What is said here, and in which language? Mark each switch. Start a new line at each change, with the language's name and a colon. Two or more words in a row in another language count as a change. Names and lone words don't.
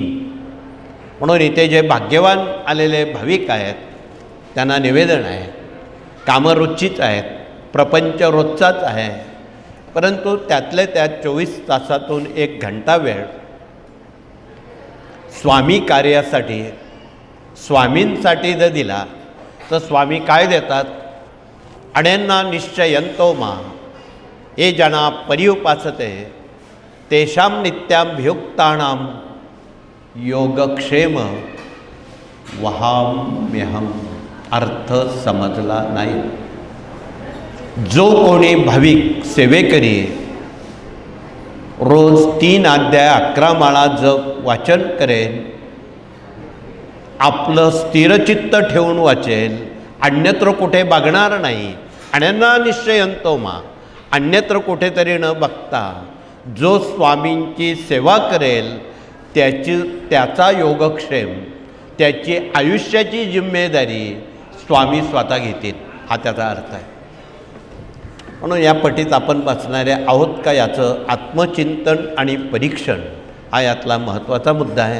Marathi: म्हणून इथे जे भाग्यवान आलेले भाविक आहेत त्यांना निवेदन आहे, कामं रोजचीच आहेत, प्रपंच रोजचाच आहे, परंतु त्यातले त्यात 24 तासातून 1 घंटा वेळ स्वामी कार्यासाठी स्वामींसाठी जर दिला तर स्वामी काय देतात?
Sanskrit: अनेन्ना निश्चयंतो मा ये जना पर्युपासते तेषां नित्याभियुक्तानां योगक्षेम वहाम्यहम.
Marathi: अर्थ समजला नाही. जो कोणी भाविक सेवेकरी रोज 3 अध्याय 11 माळा जप वाचन करेल, आपलं स्थिरचित्त ठेवून वाचेल, अन्यत्र कुठे बघणार नाही.
Sanskrit: अनन्या निश्चयंतो मा,
Marathi: अन्यत्र कुठेतरी न बघता जो स्वामींची सेवा करेल त्याचा योगक्षेम, त्याची आयुष्याची जिम्मेदारी स्वामी स्वतः घेतील. हा त्याचा अर्थ आहे. म्हणून या पटीत आपण वाचणारे आहोत का याचं आत्मचिंतन आणि परीक्षण हा यातला महत्त्वाचा मुद्दा आहे.